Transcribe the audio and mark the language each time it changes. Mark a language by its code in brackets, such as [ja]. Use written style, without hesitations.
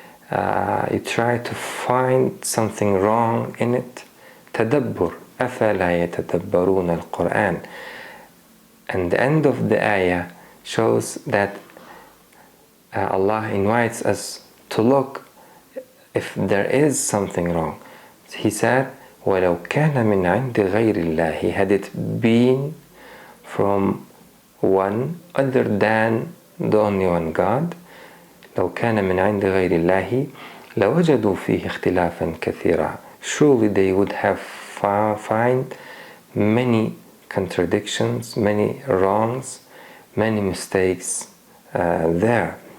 [en] You try to find something wrong in it. [ar] Tadabbur. أَفَلَا يَتَدَبَّرُونَ الْقُرْآنَ. [en] And the end of the ayah shows that Allah invites us to look if there is something wrong. He said, [ar] وَلَوْ كَانَ مِنْ عِنْدِ غَيْرِ اللَّهِ. [en] Had it been from one other than the only one God, [ar] لو كان من عند غير الله لوجدوا فيه اختلافا كثيرا. [en] Surely they would have find many contradictions, many wrongs, many mistakes there.